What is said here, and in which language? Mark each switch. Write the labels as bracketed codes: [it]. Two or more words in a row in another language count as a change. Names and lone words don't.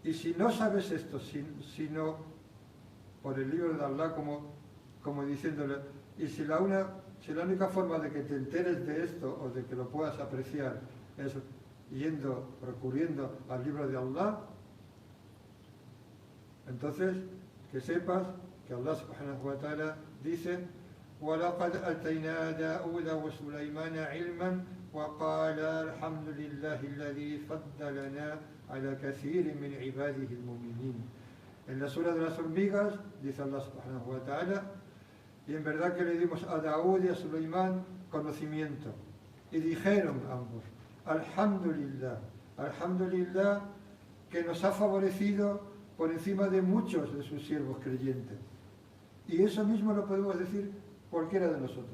[es] Y si no sabes esto, sino por el libro de Allah, como diciéndole, y si la única forma de que te enteres de esto o de que lo puedas apreciar es recurriendo al libro de Allah, entonces que sepas que Allah [ar] سبحانه وتعالى dice: وَلَقَدْ أَتَيْنَا دَاوُودَ وَسُلَيْمَانَ عِلْمًا وَقَالَ الْحَمْدُ لِلَّهِ الَّذِي فَضَّلَنَا عَلَى كَثِيرٍ مِنْ عِبَادِهِ الْمُؤْمِنِينَ. [es] En la sura de las hormigas dice Allah [ar] سبحانه وتعالى: [es] y en verdad que le dimos a Daúd y a Suleimán conocimiento. Y dijeron ambos: [ar] الحمد لله، الحمد لله, [es] que nos ha favorecido por encima de muchos de sus siervos creyentes. Y eso mismo lo podemos decir cualquiera de nosotros.